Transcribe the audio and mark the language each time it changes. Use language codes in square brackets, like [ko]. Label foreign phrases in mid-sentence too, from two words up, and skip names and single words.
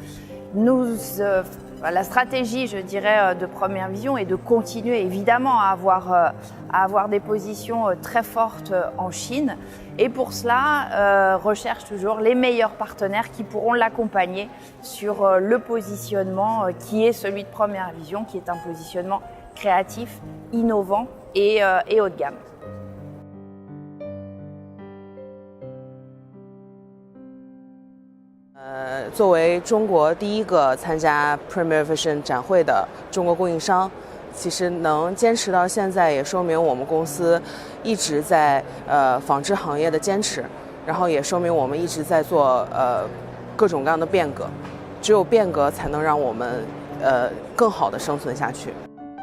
[fr] La stratégie, je dirais, de Première Vision est de continuer évidemment à avoir des positions très fortes en Chine et pour cela recherche toujours les meilleurs partenaires qui pourront l'accompagner sur le positionnement qui est celui de Première Vision, qui est un positionnement créatif, innovant et haut de gamme. [zh] 作为中国第一个参加 Premiere Vision 展会的中国供应商，其实能坚持到现在，也说明我们公司一直在纺织行业的坚持，然后也说明我们一直在做各种各样的变革。只有变革才能让我们更好的生存下去。